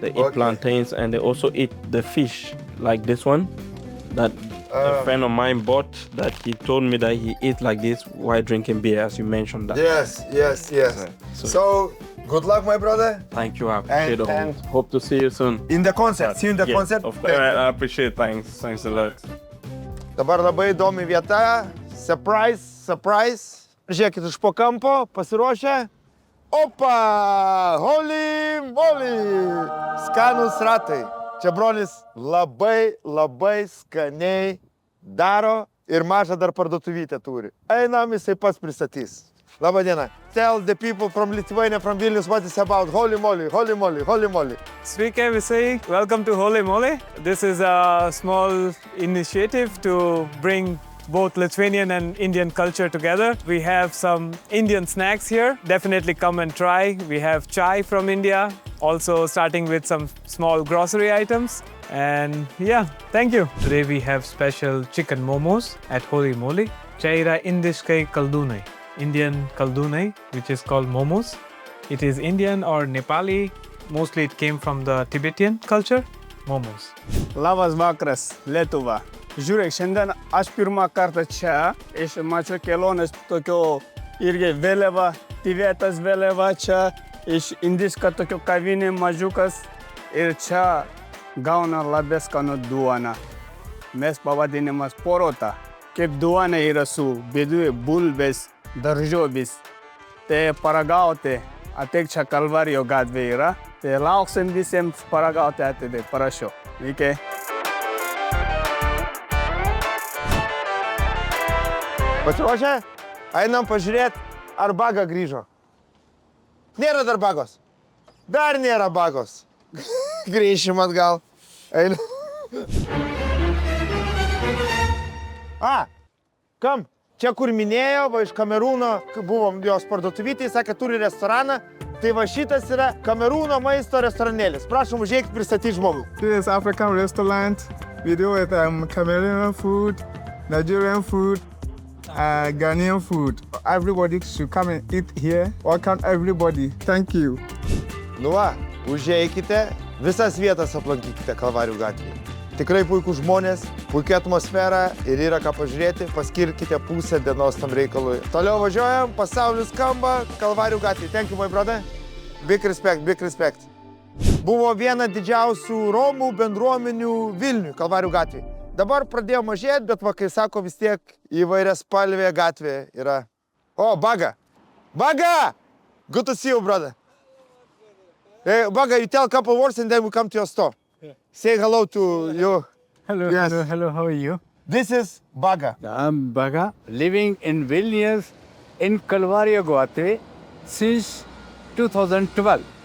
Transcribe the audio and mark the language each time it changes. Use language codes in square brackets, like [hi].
[en] They eat plantains and they also eat the fish like this one that a friend of mine bought, that he told me that he eats like this while drinking beer, as you mentioned that. Yes. So good luck, my brother. Thank you, I appreciate it. And Hope to see you soon. in the concert. See you in the concert. Of course, I appreciate it. Thanks a lot. [lt] Dabar labai įdomi vieta. Surprise. Žiūrėkit iš po kampo, pasiruošę. Opa! Holy moly! Skanus ratai. Čia brolis labai skaniai daro ir mažą dar parduotuvytę turi. Einam, jisai pats pristatys. Labą dieną. [en] Tell the people from Lithuania, from Vilnius, what is about Holy moly. [lt] Sveiki visi, [en] welcome to Holy Moly. This is a small initiative to bring both Lithuanian and Indian culture together. We have some Indian snacks here. Definitely come and try. We have chai from India, also starting with some small grocery items. And yeah, thank you. Today we have special chicken momos at Holy Moly. [lt] Čia yra indiškai kaldūnai, Indian kaldūnai, [en] which is called momos. It is Indian or Nepali. Mostly it came from the Tibetan culture. Momos. [lt] Labas vakaras, Lietuva. Žiūrėk, šiandien aš pirmą kartą čia, iš mačiau kelionės tokio irgi vėliava, Tibetas vėliava čia, iš indiška tokio kavinė mažiukas ir čia gauna labai skanų duoną. Mes pavadinimas porota. Kaip duona yra su viduje bulvės, daržovės. Tai paragauti, ateik čia Kalvarijo gatvė yra. Tai lauksim visiems paragauti atidai, parašiau. Iki. Pasiruošę? Einam pažiūrėti, ar baga grįžo. Nėra dar bagos. Dar nėra bagos. Grįšim atgal. Einam. Kam? Čia kur minėjo, va iš Kamerūno, kai buvom jos parduotuvytėje, sakė, turi restoraną. Tai va šitas yra Kamerūno maisto restoranėlis. Prašom, užėjkit pristatyti žmogų. [en] This is African restaurant. We do it Cameroonian food, Nigerian food, Ghanaian food. Everybody should come and eat here. Welcome everybody. Thank you. [lt] Nu va, užeikite Visas vietas aplankykite Kalvarijų gatvėje. Tikrai puikūs žmonės, puikia atmosfera ir yra ką pažiūrėti, paskirkite pusę dienos tam reikalui. Toliau važiuojam, pasaulis skamba, Kalvarijų gatvėje. [en] Thank you, my brother. Big respect, big respect. [lt] Buvo viena didžiausių Romų bendruomenių Vilniui, Kalvarijų gatvėje. Dabar pradėjo mažėti, bet va, kai sako, vis tiek įvairias spalvė gatvė yra. [en] O, Baga! Baga! Good to see you, brother. Hey, Baga, you tell a couple words and then we come to your store. Say hello to you. Hello, Yes. hello, how are you? This is Baga. I'm Baga, living in Vilnius in Kalvarijų gatvė since 2012.